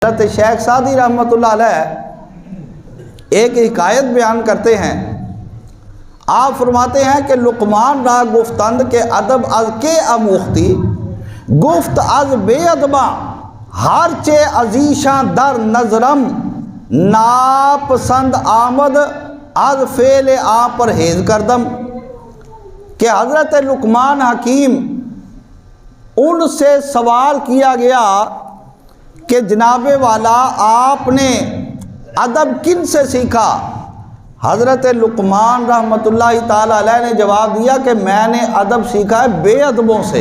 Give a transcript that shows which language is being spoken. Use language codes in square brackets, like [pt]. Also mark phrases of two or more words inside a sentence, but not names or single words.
[ur] حضرت شیخ سعدی رحمۃ اللہ علیہ ایک حکایت بیان کرتے ہیں۔ آپ فرماتے ہیں کہ [fa] لقمان را گفتند کے ادب از کے اموختی گفت از بے ادباں ہر چے عزیشاں در نظرم ناپسند آمد از فعل آ پرہیز کردم، [ur] کہ حضرت لقمان حکیم ان سے سوال کیا گیا کہ جناب والا آپ نے ادب کن سے سیکھا؟ حضرت لقمان رحمۃ اللہ تعالی علیہ نے جواب دیا کہ میں نے ادب سیکھا ہے بے ادبوں سے۔